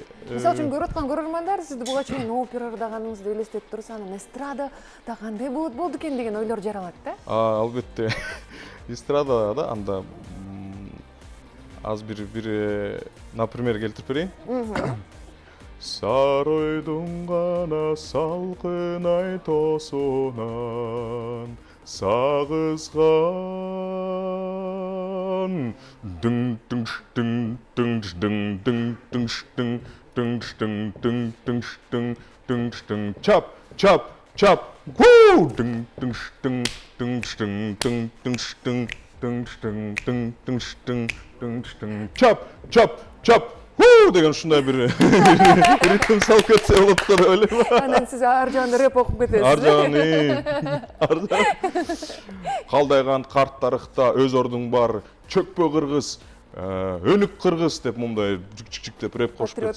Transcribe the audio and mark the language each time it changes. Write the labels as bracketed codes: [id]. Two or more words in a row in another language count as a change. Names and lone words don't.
[ky] мисалы үчүн көрүп аткан көрөрмандар сизди буга чейин операдаганыңызды элестетип турса, анан эстрада да кандай болду экен деген ойлор жаралат да? Албетте. Эстрадада анда аз бир например келтирип берейин. Саройдун гана салкын ай тосунан сагызган дың дың дың дың дың дың дың дың дың дың дың дың дың дың дың чап чап чап гу дың дың дың дың дың дың дың дың дың дың дың дың дың дың чап чап чап деген ушундай бир ритм салып кетсе болот го деп ойлойм. Анан сиз ар жагында рэп окуп кетесиз. Ар жагын калдайган карт тарыхта өз ордуң бар, чөкпө кыргыз, өнүк кыргыз деп мындай жик деп рэп кошуп кетсе.